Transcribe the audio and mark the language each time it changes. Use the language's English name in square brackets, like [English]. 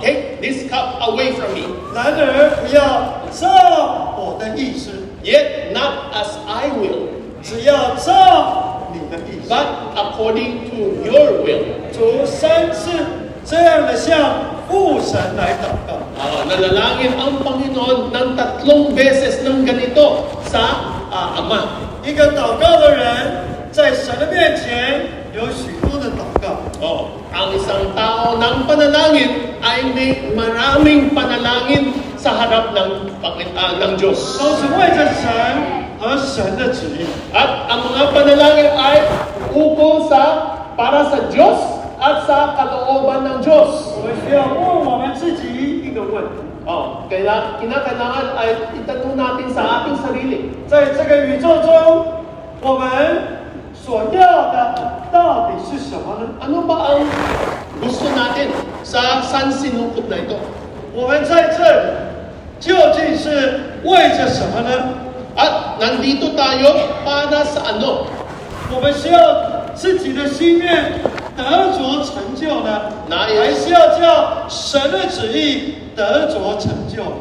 [English] take this cup away from me. [Chinese] 然而不要照我的意思， [English] Yet not as I will, [Chinese] 只要照你的意思。 [English] but according to your will. [Chinese] 主三次这样的向父神来祷告。 [Filipino] Nanalangin ang Panginoon ng 3 beses ng ganito sa Ama. [Chinese] 一个祷告的人，在神的面前有许多的祷告。 [Filipino] Ang isang tao ng panalangin ay may maraming panalangin sa harap ng Diyos. [Chinese] 都是为着神和神的旨意。 [Filipino] At ang mga panalangin ay ukol para sa Diyos at sa kalooban ng Diyos. [Chinese] 我们需要问我们自己一个问题： [Filipino] Kinakailangan ay itanong natin sa ating sarili. [Chinese] 在这个宇宙中，我们所要的到底是什么呢？ [Filipino] Ano ba ang gusto natin sa sansinukob na ito? [Chinese] 我们在这里究竟是为着什么呢？ [Filipino] At nandito tayo para sa ano? [Chinese] 我们是要自己的心愿得着成就呢， [Filipino] Nais [Chinese] 还是要叫神的旨意得着成就？